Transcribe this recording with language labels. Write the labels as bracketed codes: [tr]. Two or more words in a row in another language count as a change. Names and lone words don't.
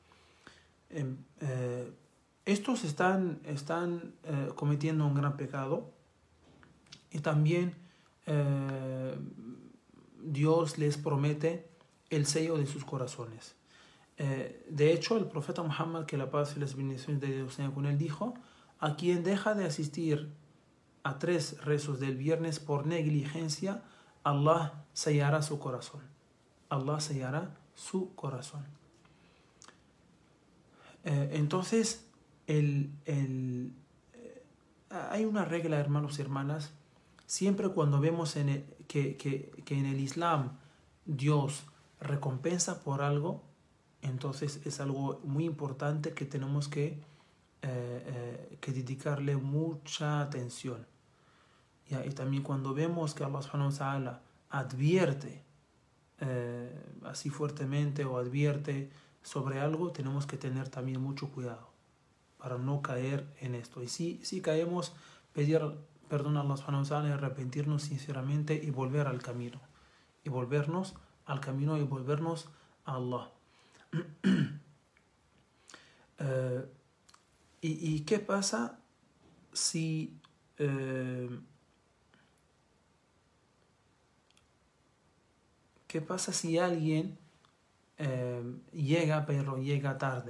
[es] Estos están cometiendo un gran pecado, y también Dios les promete el sello de sus corazones. De hecho, el profeta Muhammad, que la paz y las bendiciones de Dios sean con él, dijo: a quien deja de asistir a 3 rezos del viernes por negligencia, Allah sellará su corazón. Allah sellará su corazón. Entonces, hay una regla, hermanos y hermanas. Siempre cuando vemos que en el Islam Dios recompensa por algo, entonces es algo muy importante que tenemos que dedicarle mucha atención. ¿Ya? Y también cuando vemos que Allah [ar] سبحانه وتعالى [es] advierte así fuertemente o advierte sobre algo, tenemos que tener también mucho cuidado para no caer en esto. Y si caemos, pedir perdón a Allah [ar] سبحانه وتعالى [es] y arrepentirnos sinceramente y volver al camino. Y volvernos al camino y volvernos a Allah. ¿Y qué pasa si alguien llega, pero llega tarde?